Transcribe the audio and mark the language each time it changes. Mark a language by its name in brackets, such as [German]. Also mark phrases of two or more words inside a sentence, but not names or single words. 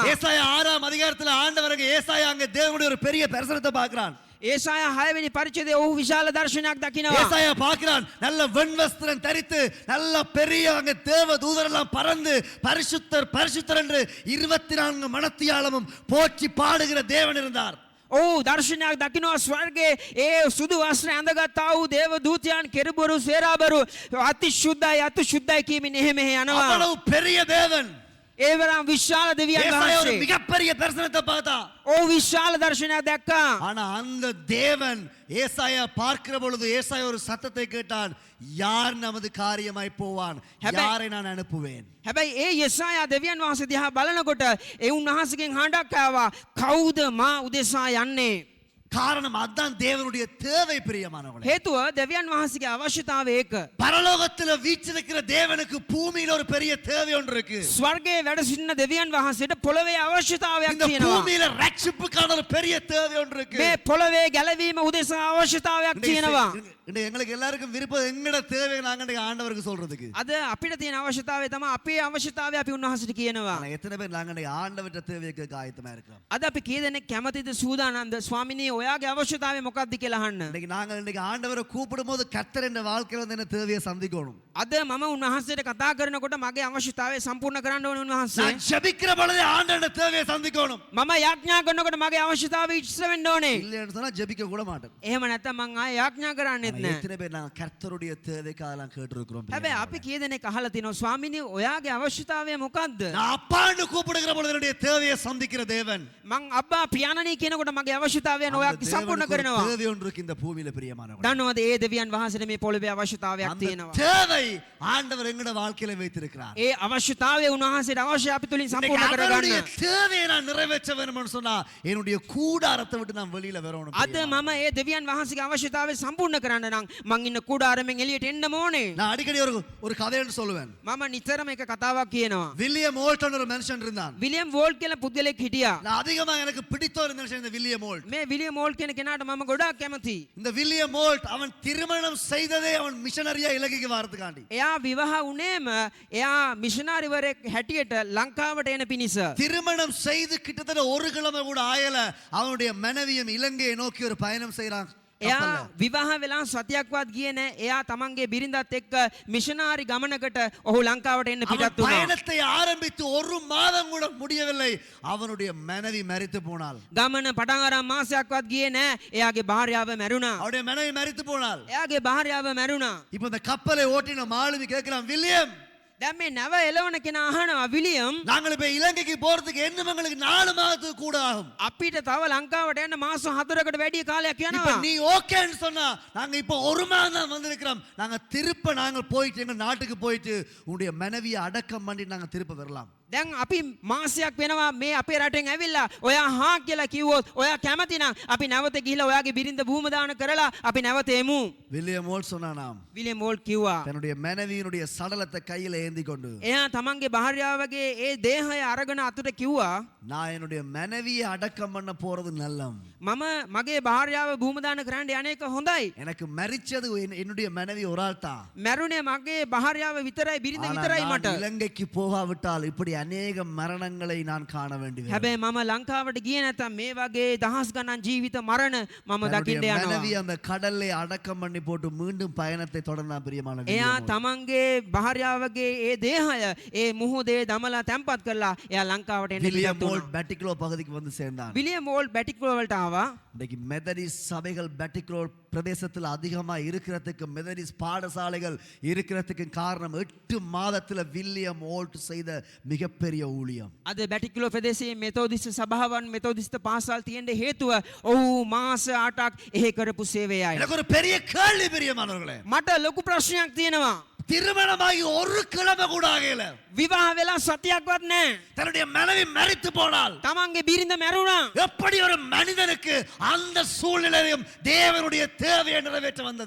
[Tamil] ஏசாயா 6ஆம் அதிகாரத்துல ஆண்டவருக்கு ஏசாயா அங்க தேவனுடைய ஒரு பெரிய தரிசனத்தை பார்க்கிறான். [Sinhala] ඒසාය 6 වෙනි පරිච්ඡේදයේ ඔහු විශාල දර්ශනයක් දකිනවා. [Tamil] ஏசாயா பார்க்கிறான் நல்ல வெண்வஸ்திரம் தரித்து நல்ல பெரிய அங்க தேவ தூதரெல்லாம் பறந்து பரிசுத்தர் பரிசுத்தர் என்று 24 மணத்தியாலமும் போற்றி பாடுகிற தேவன் இருந்தார். [Sinhala] ඔහු දර්ශනයක් දකිනවා ස්වර්ගයේ ඒ සුදු වස්ත්‍ර ඇඳගත්තා වූ දේව දූතයන් කෙරුබරු සේරාබරු අති ශුද්ධයි කියමින් එහෙ මෙහෙ යනවා. [Tamil] அவ்வளவு பெரிய தேவன். [Sinhala] ඒ වරම් විශාල දෙවියන් [Tamil] ஏசாயா ஒரு [Sinhala] වහන්සේ. [Tamil] மிகப்பெரிய தரிசனத்தை பார்த்தா. [Sinhala] ඔහු විශාල දර්ශනයක් දැක්කා. [Tamil] ஆனா அந்த தேவன் ஏசாயா பார்க்கிற பொழுது ஏசாயா ஒரு சத்தத்தை கேட்டான். யார் நமது காரியமாய் போவான்? யாரை நான் அனுப்புவேன்? [Sinhala] හැබැයි ඒ යෙසායා දෙවියන් වහන්සේ දිහා බලනකොට ඒ උන්වහන්සේගෙන් හඬක් ආවා කවුද මා උදෙසා යන්නේ? [Tamil] காரணம் அதான் தேவனுடைய தேவை பிரியமானவர்களே. [Sinhala] හේතුව දෙවියන් වහන්සේගේ අවශ්‍යතාවය ඒක. [Tamil] பரலோகத்துல வீற்றிருக்கிற தேவனுக்கு பூமியில ஒரு பெரிய தேவை ஒன்று இருக்கு. [Sinhala] ස්වර්ගයේ වැඩ සිටින දෙවියන් වහන්සේට පොළවේ අවශ්‍යතාවයක් [Tamil] இந்த [Sinhala] තියෙනවා. [Tamil] பூமியில ரட்சிப்புக்கான ஒரு பெரிய தேவை ஒன்று இருக்கு. [Sinhala] මේ පොළවේ ගැලවීම උදෙසා අවශ්‍යතාවයක් තියෙනවා. [Tamil] இன்னைக்கு எங்களுக்கு எல்லாருக்கும் விருப்பம் எங்கட தேவையை நாங்க இன்னைக்கு ஆண்டவருக்கு சொல்றதுக்கு. [Sinhala] අද අපිට තියෙන අවශ්‍යතාවය තමයි අපේ අවශ්‍යතාවය අපි උන්වහන්සේට කියනවා. [Tamil] ஆனா எத்தனை பேர் நாங்க இன்னைக்கு ஆண்டவர்ட்ட தேவையை கேட்க ஆயத்தமா இருக்கிறோம்? [Sinhala] අද අපි කී දෙනෙක් කැමතිද සූදානම්ද ස්වාමිනේ ඔයාගේ අවශ්‍යතාවය මොකක්ද කියලා අහන්න. [Tamil] இன்னைக்கு நாங்க இன்னைக்கு ஆண்டவரை கூப்பிடும்போது கர்த்தர் என்ற வாழ்க்கையில வந்து என்ன தேவையை சந்திக்கணும். [Sinhala] අද මම උන්වහන්සේට කතා කරනකොට මගේ අවශ්‍යතාවය සම්පූර්ණ කරන්න ඕනේ උන්වහන්සේ. [Tamil] நான் ஜெபிக்கிற பொழுது ஆண்டவருடைய தேவையை சந்திக்கணும். [Sinhala] මම යාඥා කරනකොට මගේ අවශ්‍යතාවය ඉෂ්ට වෙන්න ඕනේ. [Tamil] இல்லைன்னு சொன்னா ஜெபிக்க கூட மாட்டோம். [Sinhala] එහෙම නැත්නම් මං ආයෙ යාඥා කරන්නෙත් නෑ. [Tamil] எத்தனை பேர் நாங்க கர்த்தருடைய தேவைக்காக கேட்டிருக்கிறோம்? [Sinhala] හැබැයි අපි කී දෙනෙක් අහලා තිනවා ස්වාමිනේ ඔයාගේ අවශ්‍යතාවය මොකක්ද? [Tamil] நான் அப்பான்னு கூப்பிடுகிற பொழுது என்னுடைய தேவையை சந்திக்கிற தேவன். [Sinhala] මං අබ්බා පියාණනී කියනකොට මගේ අවශ්‍යතාවයන් ඔයාගේ සම්පූර්ණ කරනවා. [Tamil] தேவை ஒன்று இருக்கு இந்த பூமியில பிரியமானவர்களே. [Sinhala] දන්නවද ඒ දෙවියන් වහන්සේට මේ පොළවේ අවශ්‍යතාවයක් [Tamil] அந்த [Sinhala] තියෙනවා. [Tamil] தேவை ஆண்டவர் எங்கட வாழ்க்கையில வைத்திருக்கிறார். [Sinhala] ඒ අවශ්‍යතාවය උන්වහන්සේට අවශ්‍ය අපි තුලින් සම්පූර්ණ [Tamil] அவருடைய [Sinhala] කරගන්න. [Tamil] தேவையை நான் நிறைவேற்ற வேணும்னு சொன்னா என்னுடைய கூடாரத்தை விட்டு நான் வெளியில வரணும். [Sinhala] අද මම ඒ දෙවියන් වහන්සේගේ අවශ්‍යතාවය සම්පූර්ණ කරන්න නම් මං ඉන්න කුඩාරමෙන් එළියට එන්න ඕනේ. [Tamil] நான் அடிக்கடி ஒரு கதைன்னு சொல்லுவேன். [Sinhala] මම නිතරම එක කතාවක් කියනවා. [Tamil] வில்லியம் ஓல்டன் ஒரு மனுஷன் இருந்தான். [Sinhala] විලියම් වෝල්ට් කියලා පුද්ගලෙක් හිටියා. [Tamil] நான் அதிகமா எனக்கு பிடித்த ஒரு மனுஷன் இந்த வில்லியம் ஓல்ட். [Sinhala] මේ විලියම් වෝල්ට් කියන කෙනාට මම ගොඩාක් කැමතියි. [Tamil] இந்த வில்லியம் ஓல்ட் அவன் திருமணம் செய்ததே அவன் மிஷனரியா இலங்கைக்கு வரதுக்காண்டி. [Sinhala] එයා විවාහ වුණේම එයා මිෂනාරිවරයෙක් හැටියට ලංකාවට එන පිණිස. [Tamil] திருமணம் செய்து கிட்டத்தட்ட ஒரு கிழமை கூட ஆயல அவனுடைய மனைவியும் இலங்கையை நோக்கி ஒரு பயணம் செய்றான். [Sinhala] එයා විවාහ වෙලා සතියක්වත් ගියේ නැහැ. එයා තමන්ගේ බිරිඳත් එක්ක මිෂනාරි ගමනකට ඔහු ලංකාවට එන්න [Tamil] அவன் [Sinhala] පිටත් වුණා. [Tamil] பயணத்தை ஆரம்பித்து ஒரு மாதம் கூட முடியவில்லை அவனுடைய மனைவி மரித்து போனாள். [Sinhala] ගමන පටන් අරන් මාසයක්වත් ගියේ නැහැ. එයාගේ භාර්යාව මැරුණා. [Tamil] அவருடைய மனைவி மரித்து போனாள். [Sinhala] එයාගේ භාර්යාව මැරුණා. [Tamil] இப்போ இந்த கப்பலை ஓட்டின மாலுமி கேட்கிறான், வில்லியம் [Sinhala] දැන් මේ නැව එලවන කෙනා අහනවා විලියම් [Tamil] நாங்கள் இப்ப இலங்கைக்கு போறதுக்கு இன்னும் எங்களுக்கு 4 மாதத்துக்கு கூட ஆகும். [Sinhala] අපිට තව ලංකාවට යන්න මාස 4කට වැඩි කාලයක් [Tamil] இப்ப [Sinhala] යනවා. [Tamil] நீ ஓகேன்னு சொன்னா நாங்க இப்ப ஒரு மாதம் தான் வந்திருக்கிறோம். நாங்க திருப்ப நாங்கள் போயிட்டு எங்க நாட்டுக்கு போயிட்டு உன்னுடைய மனைவியை அடக்கம் பண்ணி நாங்க திருப்ப வரலாம். [Sinhala] දැන් අපි මාසයක් වෙනවා මේ අපේ රටෙන් ඇවිල්ලා ඔයා හා කියලා කිව්වොත් ඔයා කැමති නම් අපි නැවත ගිහිල්ලා ඔයාගේ බිරිඳ භූම දාන කරලා අපි නැවත එමු. [Tamil] வில்லியம் ஓல்ட் சொன்னானாம் [Sinhala] විලියම් වෝල්ට් කිව්වා [Tamil] தன்னுடைய மனைவியினுடைய சடலத்தை கையில ஏந்தி கொண்டு [Sinhala] එයා තමන්ගේ භාර්යාවගේ ඒ දේහය අරගෙන අතුට කිව්වා [Tamil] நான் என்னுடைய மனைவியை அடக்கம் பண்ண போறது நல்லம். [Sinhala] මම මගේ භාර්යාව භූමදාන කරන්න යන එක හොඳයි. [Tamil] எனக்கு மரிச்சது என்னுடைய மனைவி ஒரு ஆள் தான். [Sinhala] මැරුණේ මගේ භාර්යාව විතරයි බිරිඳ විතරයි [Tamil] நான் [Sinhala] මට. [Tamil] இலங்கைக்கு போகாவிட்டால் இப்படி அநேக மரணங்களை நான் காண வேண்டி வரும். [Sinhala] හැබැයි මම ලංකාවට ගියේ නැත්නම් මේ වගේ දහස් ගණන් ජීවිත මරණ මම දකින්න [Tamil] தன்னுடைய [Sinhala] යනවා. [Tamil] மனைவி அந்த கடல்ல அடக்கம் பண்ணி போட்டு மீண்டும் பயணத்தை தொடர்ந்தான் பிரியமான [Sinhala] එයා තමන්ගේ භාර්යාවගේ ඒ දේහය ඒ මුහුදේ දමලා තැන්පත් කරලා එයා ලංකාවට එන්න [Tamil] வில்லியம் [Sinhala] පිටත් [Tamil] மோல்ட் [Sinhala] වුණා. [Tamil] பேட்டிக்லோ பகுதிக்கு வந்து சேர்ந்தான். [Sinhala] විලියම් වෝල්ට් බැටික්ලෝ වලට ආවා. [Tamil] இன்னைக்கு மெதடிஸ்ட் சபைகள் பேட்டிக்லோ பிரதேசத்தில் அதிகமா இருக்கிறதுக்கு மெதடிஸ்ட் பாடசாலைகள் இருக்கிறதுக்கு காரணம் 8 மாதத்துல வில்லியம் மோல்ட் செய்த மிகப்பெரிய ஊழியம். [Sinhala] අද බැටික්ලෝ ප්‍රදේශයේ මෙතෝදිස්ත සභාවන් මෙතෝදිස්ත පාසල් තියෙන්න හේතුව ඔහු මාස 8ක් එහෙ කරපු සේවයයි. [Tamil] எனக்கு ஒரு பெரிய கேள்வி பிரியமானவர்களே. [Sinhala] මට ලොකු ප්‍රශ්නයක් තියෙනවා. [Tamil] திருமணமாகி ஒரு கிழமை கூட ஆகல. [Sinhala] විවාහ වෙලා සතියක්වත් නැහැ. [Tamil] தன்னுடைய மனைவி மரித்து போனால் [Sinhala] තමන්ගේ බිරිඳ මැරුණා. [Tamil] எப்படி ஒரு மனிதனுக்கு அந்த சூழ்நிலையும் தேவனுடைய தேவையை நிறைவேற்ற வந்தது?